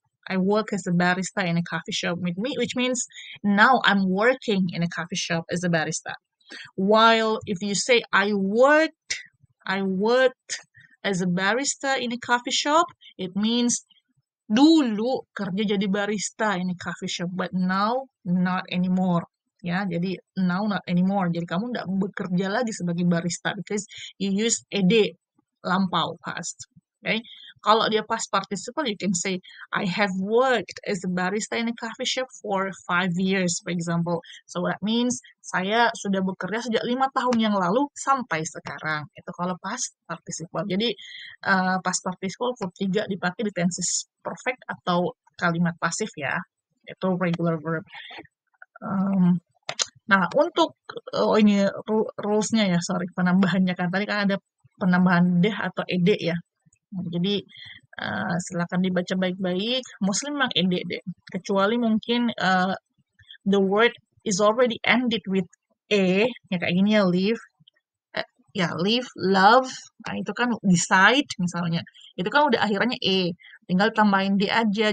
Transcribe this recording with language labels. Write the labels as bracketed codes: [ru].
[en] I work as a barista in a coffee shop with me, which means now I'm working in a coffee shop as a barista. While if you say I worked as a barista in a coffee shop, it means [id] dulu kerja jadi barista [en] in a coffee shop, but now not anymore. [id] Ya, jadi [en] now not anymore. [id] Jadi kamu tidak bekerja lagi sebagai barista [en] because you use ed [id] lampau past. [en] Okay? [id] Kalau dia [en] past participle, you can say I have worked as a barista in a coffee shop for 5 years, for example. So that means [id] saya sudah bekerja sejak 5 tahun yang lalu sampai sekarang. Itu kalau past participle. Jadi past participle verb 3 dipakai di tenses perfect atau kalimat pasif ya. Itu regular verb. Nah, untuk ini rules-nya ya, sorry, penambahannya kan tadi kan ada penambahan deh atau ed ya. Nah, jadi silakan dibaca baik-baik. Mostly memang ed deh. Kecuali mungkin [en] the word is already ended with [id] ya kayak gini ya, [en] live, live, love. [id] Nah, itu kan decide misalnya. Itu kan udah akhirannya tinggal tambahin d aja.